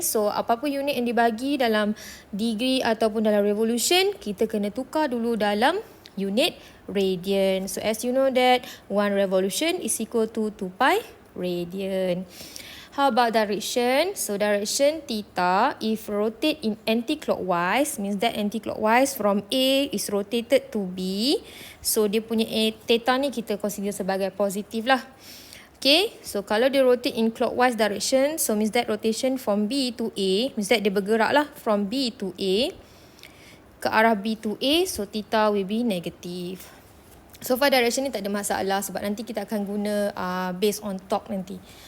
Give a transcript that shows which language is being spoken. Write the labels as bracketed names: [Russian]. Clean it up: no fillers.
[Malay] So apa-apa unit yang dibagi dalam degree ataupun dalam revolution, kita kena tukar dulu dalam unit radian. [English] So as you know that 1 revolution is equal to 2 pi radian. How about direction? So direction theta, if rotate in anti-clockwise, means that anti-clockwise from A is rotated to B. [Malay] So dia punya theta ni kita consider sebagai positif lah. [English] Okay, so [Malay] kalau dia [English] rotate in clockwise direction, so means that rotation from B to A, means that [Malay] dia bergerak lah [English] from B to A, [Malay] ke arah [English] B to A, so theta will be negative. So far [Malay] direction ni tak ada masalah sebab nanti kita akan guna [English] based on torque [Malay] nanti.